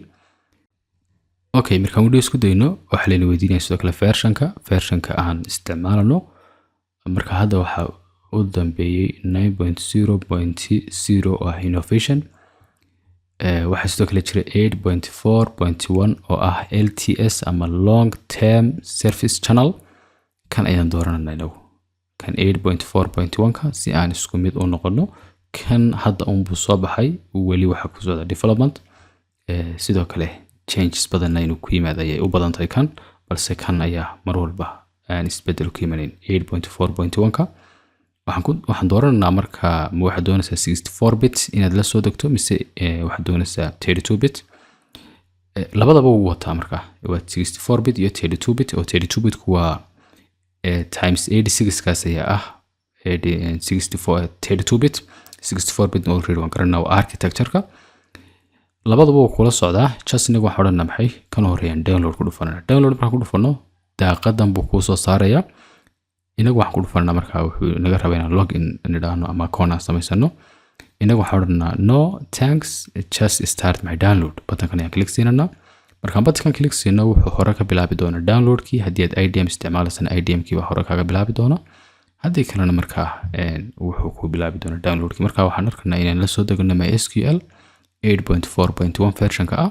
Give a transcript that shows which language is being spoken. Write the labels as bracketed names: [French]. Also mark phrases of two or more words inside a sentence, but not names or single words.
[Somali] okay marka Windows ku deeno waxa la weydiinayaa sidoo kale versionka aan isticmaalno. marka hadda waxa u dambeeyay 9.0.0 oo ah innovation. waxaa sidoo kale jira 8.4.1 oo ah LTS ama [English] long term service channel. [Somali] kan ayaan dooranayna inagu kan 8.4.1 ka si aan isku mid u noqono. kan hadda buu soo baxay weli waxa ku socda development. sidoo kale changes badan inuu ku yimaado ayay u badan tahay kan balse kan ayaa mar walba aan isbedel ku yimaanayn 8.4.1 ka. waxaan dooranaa marka ma waxa doonaysaa 64 bit inaad la soo degto mise waxa doonaysaa 32 bit. labadaba uu wataa marka waa 64 bit iyo 32 bit oo 32 bit ku waa times 86 kaas ayaa ah 64 32 bit 64 bit oo read waan garanaa waa architecture-ka. labadaba uu kula socdaa just inagu waxaan odhanaa maxay kan horeeyaan download ku dhufanaa. download marka ku dhufano daaqadan buu ku soo saaraya. inagu waxaan ku dhufanaa marka wuxuu naga rabaa inaan login nidhaahno ama account aan samaysano. inagu waxaan odhanaa [English] no thanks just start my download [Somali] button-kan ayaan click siinanaa. markaan button-kan click siino wuxuu hore ka bilaabi doonaa download-kii. haddii aad IDM isticmaalaysana IDM-kii baa hore kaga bilaabi doonaa. haddii kalena marka wuxuu ku bilaabi doonaa download-kii. marka waxaan arkaynaa inaan la soo degno MySQL 8.4.1 version-ka ah.